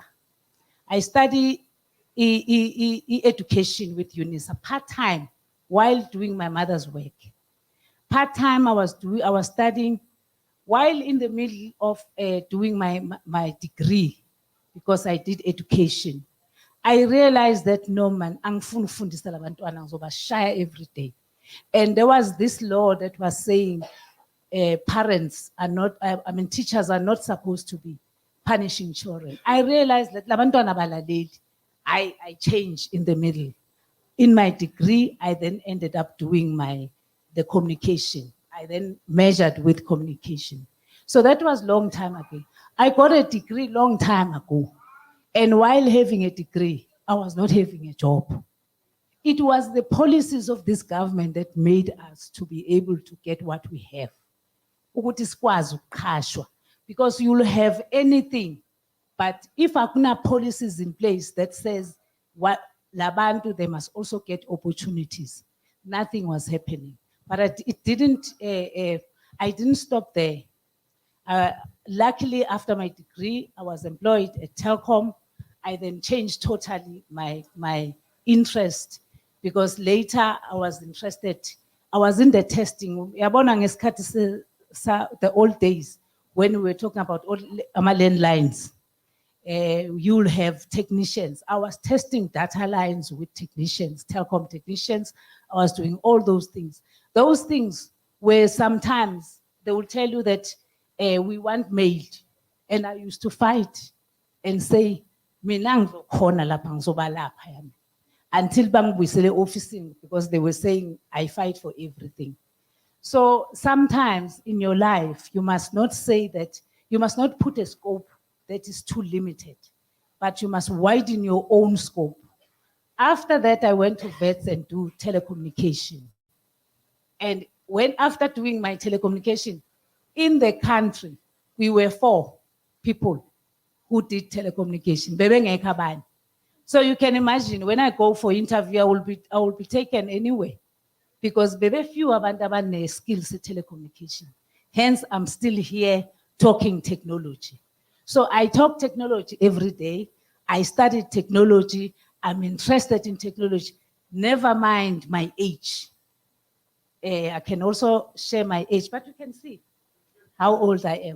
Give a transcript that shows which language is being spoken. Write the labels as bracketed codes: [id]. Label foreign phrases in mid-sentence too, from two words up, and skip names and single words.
[en] I study education with UNISA part-time while doing my mother's work. Part-time I was studying while in the middle of doing my degree, because I did education. I realized that no man, [zu] angifuni ukufundisa labantwana ngizobashaya [en] every day. And there was this law that was saying parents are not, teachers are not supposed to be punishing children. I realized that [zu] labantwana balaleli. [en] I changed in the middle. In my degree, I then ended up doing the communication. I then measured with communication. So that was long time ago. I got a degree long time ago. And while having a degree, I was not having a job. It was the policies of this government that made us to be able to get what we have. [zu] Ukuthi sikwazi ukuqashwa. [en] Because you'll have anything, but if hakuna policies in place that says what labantu, they must also get opportunities, nothing was happening. But it didn't. I didn't stop there. Luckily, after my degree, I was employed at Telkom. I then changed totally my interest, because later I was interested. I was in the testing. [zu] Yabona ngesikhathi [en] the old days when we were talking about all landlines. You'll have technicians. I was testing data lines with technicians, Telkom technicians. I was doing all those things. Those things where sometimes they will tell you that we want mailed. And I used to fight and say, [zu] mina ngizokhona lapha ngizobalapha yami. [en] Until bangibuyisele officing, because they were saying I fight for everything. So sometimes in your life, you must not say that, you must not put a scope that is too limited, but you must widen your own scope. After that, I went to vets and do telecommunication. And after doing my telecommunication, In the country, we were 4 people who did telecommunication. [zu] Bebengekho abanye. [en] So you can imagine when I go for interview, I will be taken anyway. Because bebe few [zu] abantu abane [en] skills in telecommunication. Hence, I'm still here talking technology. So I talk technology every day. I studied technology. I'm interested in technology. Never mind my age. I can also share my age, but you can see how old I am.